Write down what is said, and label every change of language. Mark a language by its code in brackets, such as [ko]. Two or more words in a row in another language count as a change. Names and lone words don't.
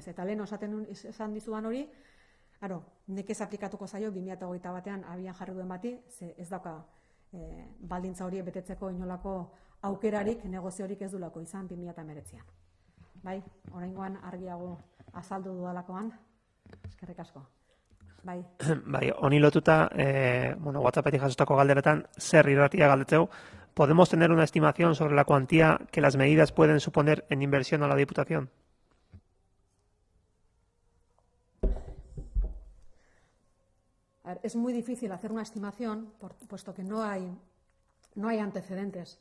[eu] Eta lehen esan dizudan hori, nekez aplikatuko zaio 2021an abian jarri duen bati, ze ez dauka baldintza horiek betetzeko inolako aukerarik, negoziorik ez dulako izan 2019an. Bai, oraingoan argiago azaldu dudalakoan, eskerrik asko. Bai, honi lotuta, WhatsAppetik jasotako galderetan, zer irratia galdetzeu, [es] ¿podemos tener una estimación sobre la cuantía que las medidas pueden suponer en inversión a la Diputación? A ver, es muy difícil hacer una estimación, puesto que no hay antecedentes.